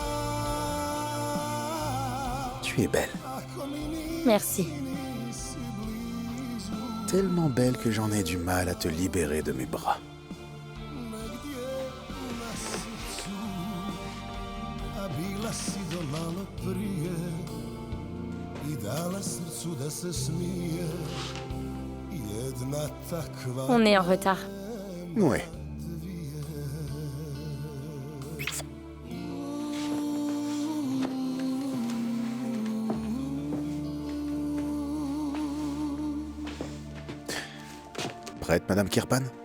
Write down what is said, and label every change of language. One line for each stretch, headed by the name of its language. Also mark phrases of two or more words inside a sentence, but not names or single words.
French: Tu es belle. Merci. Tellement belle que j'en ai du mal à te libérer de mes bras.
Croatian: A bila si do malo prije I dala srcu da se smije. Jedna takva.
French: On est en retard. Ouais. Prête, Madame Kirpan?